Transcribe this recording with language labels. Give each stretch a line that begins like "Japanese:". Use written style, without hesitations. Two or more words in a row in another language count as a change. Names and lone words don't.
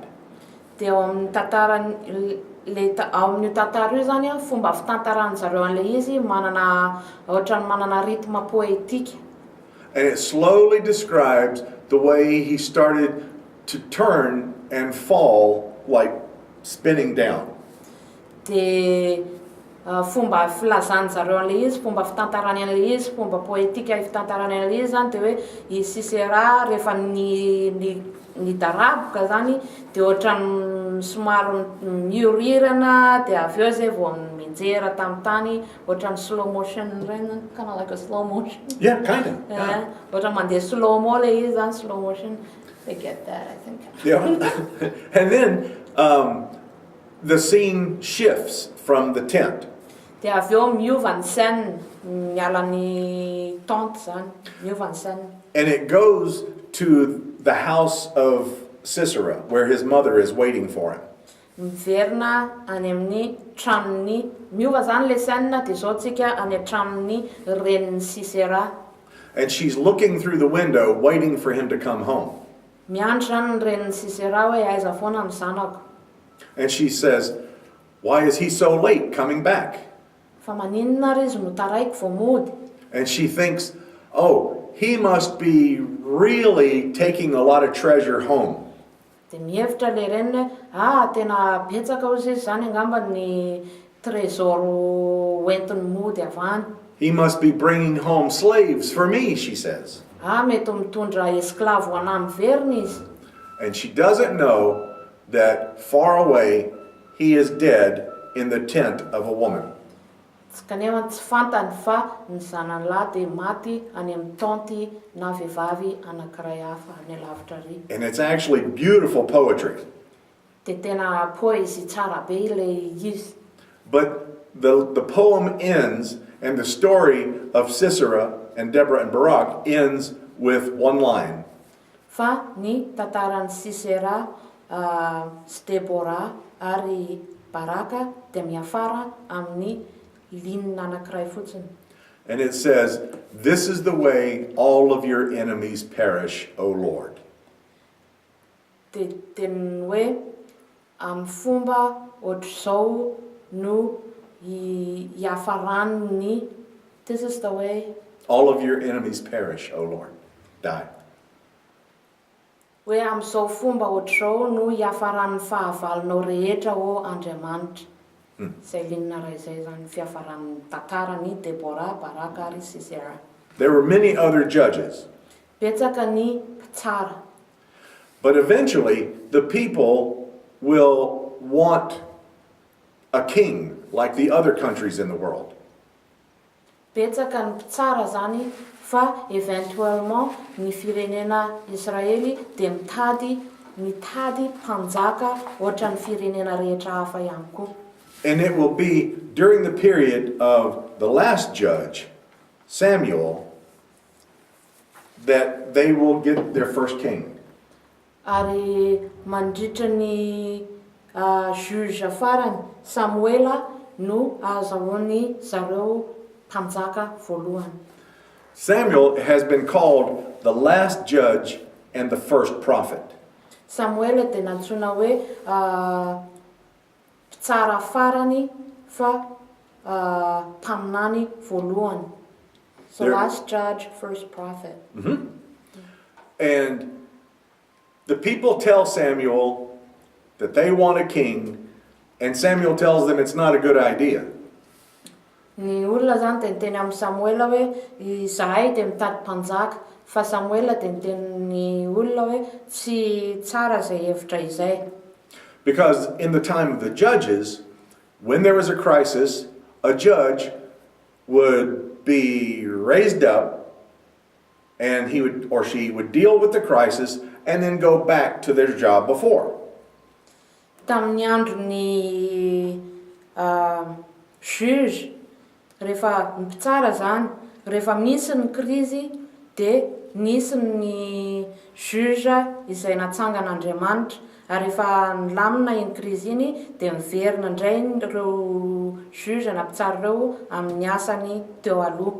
Malagasy: Dia ao amin'ny tantara ao amin'ny tantara io zany fomba fitantaran'zareo an'ilay izy ohatrany manana rythme poetika.
English: And it slowly describes the way he started to turn and fall, like spinning down.
Malagasy: Dia fomba filazan'zareo an'ilay izy, fomba fitantarany an'ilay izy, fomba poetika fitantarany an'ilay izy zany dia hoe i Sisera rehefa ny daraboka zany dia ohatrany somary miorirana dia avy eo zay vao menjera tamin'ny tany ohatran'ny
English: slow motion
Malagasy: ireny
English: kind of like a slow motion. Yeah, kind of. Yeah.
Malagasy: Ohatran'ny mandeha
English: slow mo
Malagasy: le izy zany
English: slow motion. They get that, I think. Yeah. And then the scene shifts from the tent.
Malagasy: Dia avy eo miova ny scène, miala ny tente zany, miova ny scène.
English: And it goes to the house of Sisera, where his mother is waiting for him.
Malagasy: Miverina any amin'ny tranony, miova zany le scène dia zao tsika any tranony renin'ny Sisera.
English: And she's looking through the window, waiting for him to come home.
Malagasy: Miandry zany ny renin'ny Sisera hoe aiza foana ny zanako.
English: And she says, "Why is he so late coming back?"
Malagasy: Fa maninona ry izy no taraiky vao mody?
English: And she thinks, "Oh, he must be really taking a lot of treasure home."
Malagasy: Dia mihevitra le reniny hoe tena betsaka ozy izy zany angamba ny trésor entiny mody avy any.
English: He must be bringing home slaves for me, she says.
Malagasy: Mety mitondra esclave ho anahy miverina izy.
English: And she doesn't know that far away he is dead in the tent of a woman.
Malagasy: Kanefa tsy fantany fa ny zanany dia maty any amin'ny tente na vehivavy anankiray hafa any alavitra ry.
English: And it's actually beautiful poetry.
Malagasy: Dia tena poezy tsara be le izy.
English: But the poem ends, and the story of Sisera and Deborah and Barak ends with one line.
Malagasy: Fa ny tantaran'ny Sisera, sy Deborah ary Baraka dia miafara amin'ny linina anankiray fotsiny.
English: And it says, "This is the way all of your enemies perish, O Lord."
Malagasy: Dia teny hoe amin'ny fomba ohatr'izao no iafarany,
English: this is the way All of your enemies perish, O Lord. Die.
Malagasy: hoe amin'izao fomba ohatr'izao no iafaran'ny fahavalonao rehetra o Andriamanitra. Zay linina ray zay zany fiafaran'ny tantarany Deborah, Baraka ary Sisera.
English: There were many other judges,
Malagasy: Betsaka ny mpitsara.
English: but eventually the people will want a king like the other countries in the world.
Malagasy: Betsaka ny mpitsara zany fa eventuellement ny firenena Israely dia mitady mpanjaka ohatra ny firenena rehetra hafa ihany koa.
English: And it will be during the period of the last judge, Samuel, that they will get their first king.
Malagasy: Ary mandritra ny juge farany Samuela no azahoany zareo mpanjaka voalohany.
English: Samuel has been called the last judge and the first prophet.
Malagasy: Samuela dia nantsoina hoe mpitsara farany fa mpaminany voalohany.
English: So There- last judge, first prophet. And the people tell Samuel that they want a king, and Samuel tells them it's not a good idea.
Malagasy: Ny olona zany dia niteny amin'ny Samuela hoe izahay dia mitady mpanjaka, fa Samuela dia niteny ny olona hoe tsy tsara izay hevitra izay.
English: Because in the time of the judges, when there was a crisis, a judge would be raised up, and he would or she would deal with the crisis and then go back to their job before.
Malagasy: Tamin'ny andron'ny juge, rehefa mpitsara zany, rehefa misy ny krizy dia nisy ny juge izay natsangan'Andriamanitra, ary rehefa nilamina iny krizy iny dia miverina indray ireo juge na mpitsara ireo amin'ny asany teo aloha.